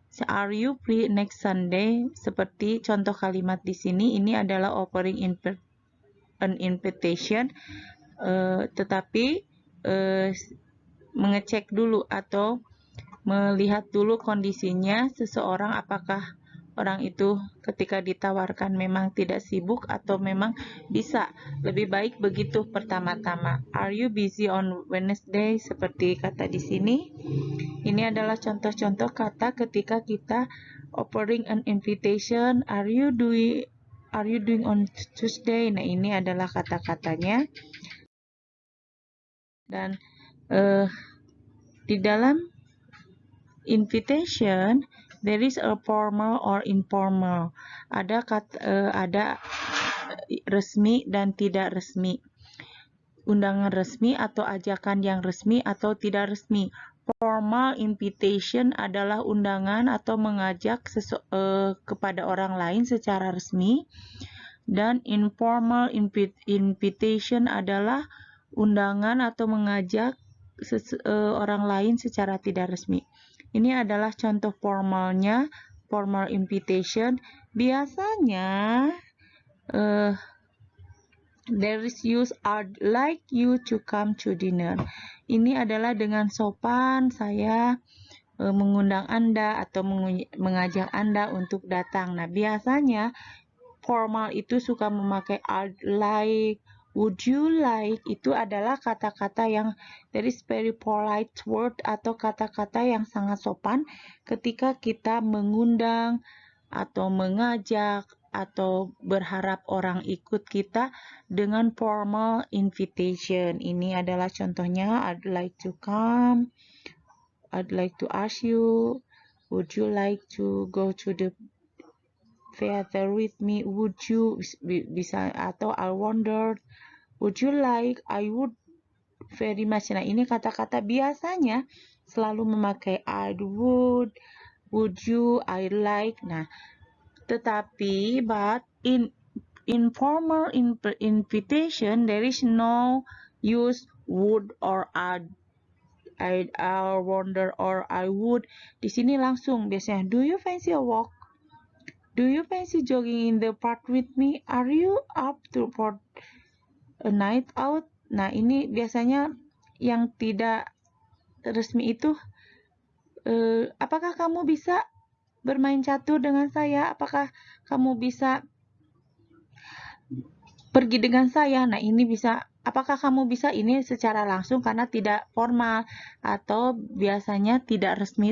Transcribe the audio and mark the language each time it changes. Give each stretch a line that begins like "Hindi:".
English: Are you free next Sunday?
Indonesian: Seperti contoh kalimat di sini, ini adalah
English: offering an invitation,
Indonesian: tetapi mengecek dulu atau melihat dulu kondisinya seseorang, apakah orang itu ketika ditawarkan memang tidak sibuk atau memang bisa. Lebih baik begitu pertama-tama.
English: Are you busy on Wednesday?
Indonesian: Seperti kata di sini. Ini adalah contoh-contoh kata ketika kita
English: offering an invitation. Are you doing on Tuesday?
Indonesian: Nah, ini adalah kata-katanya. Dan di dalam
English: invitation there is a formal or informal.
Indonesian: Ada resmi dan tidak resmi. Undangan resmi atau ajakan yang resmi atau tidak resmi.
English: Formal invitation
Indonesian: adalah undangan atau mengajak kepada orang lain secara resmi, dan
English: informal invitation
Indonesian: adalah undangan atau mengajak orang lain secara tidak resmi. Ini adalah contoh formalnya,
English: formal invitation.
Indonesian: Biasanya
English: there is use I'd like you to come to dinner.
Indonesian: Ini adalah dengan sopan saya mengundang Anda atau mengajak Anda untuk datang. Nah, biasanya formal itu suka memakai
English: I'd like, would you like.
Indonesian: Itu adalah kata-kata yang
English: there is very polite word
Indonesian: atau kata-kata yang sangat sopan ketika kita mengundang atau mengajak atau berharap orang ikut kita dengan formal invitation. Ini adalah contohnya.
English: I'd like to come, I'd like to ask you, would you like to go to the theater with me, would you,
Indonesian: bisa, atau
English: I wonder, would you like, I would very much.
Indonesian: Nah, ini kata-kata biasanya selalu memakai
English: I would you, I like.
Indonesian: Nah, tetapi
English: but in informal invitation there is no use would or I wonder or I would.
Indonesian: Di sini langsung biasanya,
English: do you fancy a walk? Do you fancy jogging in the park with me? Are you up for a night out?
Indonesian: Nah, ini biasanya yang tidak resmi itu, apakah kamu bisa bermain catur dengan saya? Apakah kamu bisa pergi dengan saya? Nah, ini bisa, apakah kamu bisa, ini secara langsung karena tidak formal atau biasanya tidak resmi.